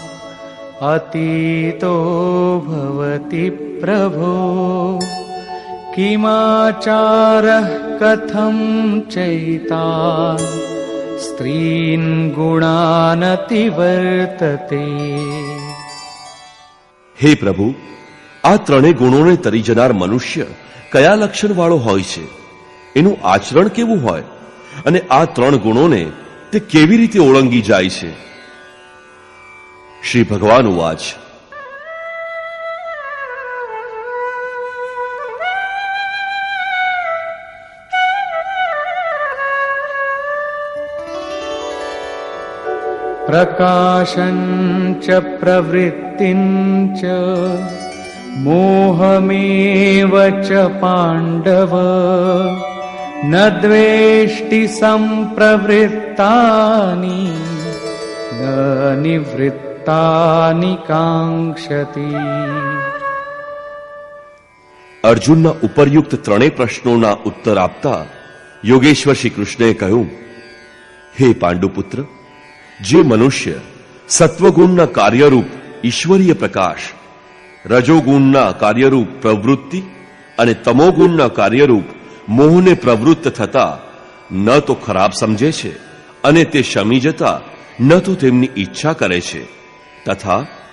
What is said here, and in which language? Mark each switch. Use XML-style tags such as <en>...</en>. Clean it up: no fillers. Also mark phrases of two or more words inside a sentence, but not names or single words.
<sa>अतीतो भवति प्रभो किमाचारः कथं चैतान् स्त्रीन् गुणानतिवर्तते.</sa> <gu>હે પ્રભુ, આ 3 ગુણોને તરી જનાર મનુષ્ય કયા લક્ષણવાળો હોય છે, એનું આચરણ કેવું હોય, અને આ 3 ગુણોને તે કેવી રીતે ઓળંગી જાય છે?</gu> <sa>श्री भगवान उवाच, प्रकाशं च प्रवृत्तिं च मोहमेव च पाण्डव न द्वेष्टि संप्रवृत्तानि न निवृत्तानि काङ्क्षति.</sa> <gu>અર્જુનના ઉપરયુક્ત 3 પ્રશ્નોના ઉત્તર આપતા યોગેશ્વર શ્રી કૃષ્ણએ કહ્યું, હે પાંડુપુત્ર, જે મનુષ્ય સત્વગુણના કાર્યરૂપ ઈશ્વરીય પ્રકાશ, રજોગુણના કાર્યરૂપ પ્રવૃત્તિ અને તમોગુણના કાર્યરૂપ મોહને પ્રવૃત્ત થતા ન તો ખરાબ સમજે છે અને તે શમી જતા ન તો તેમની ઈચ્છા કરે છે, તથા</gu>